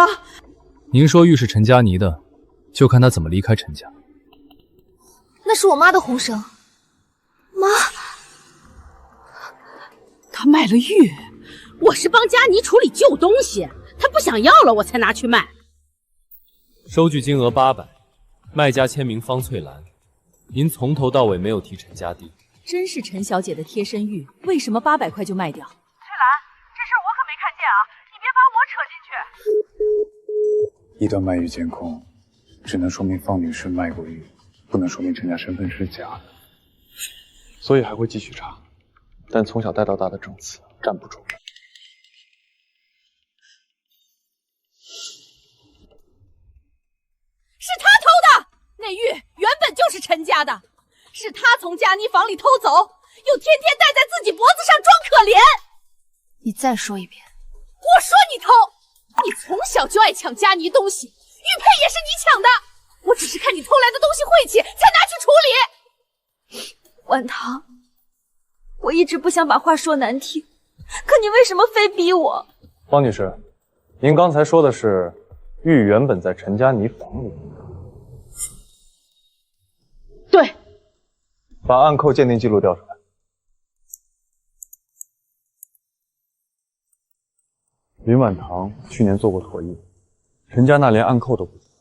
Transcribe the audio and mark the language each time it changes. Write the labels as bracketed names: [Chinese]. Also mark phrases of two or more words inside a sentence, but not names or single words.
[Chinese] 您说玉是陈佳妮的，就看她怎么离开陈家。那是我妈的红绳。妈，他卖了玉，我是帮佳妮处理旧东西，她不想要了，我才拿去卖。收据金額800，賣家簽名方翠蘭。您從頭到尾沒有提陳家弟。真是陳小姐的貼身玉，為什麼800塊就賣掉？翠蘭，這事我可沒看見啊，你別把我扯進去。一段賣玉監控，只能說明方女士賣過玉，不能說明陳家身份是假的，所以還會繼續查。但從小帶到大的證詞站不住。是他偷的，那玉原本就是陈家的，是他從佳妮房裡偷走，又天天戴在自己脖子上裝可憐。你再說一遍。我說你偷，你從小就愛搶佳妮東西，玉佩也是你搶的，我只是看你偷來的東西晦氣，才拿去處理。婉棠，我一直不想把話說難聽，可你為什麼非逼我？方女士，您剛才說的是玉原本在陳佳妮房裡。對。把暗扣鑑定記錄調出來。林婉棠去年做過妥藝，陳家那連暗扣都不知道。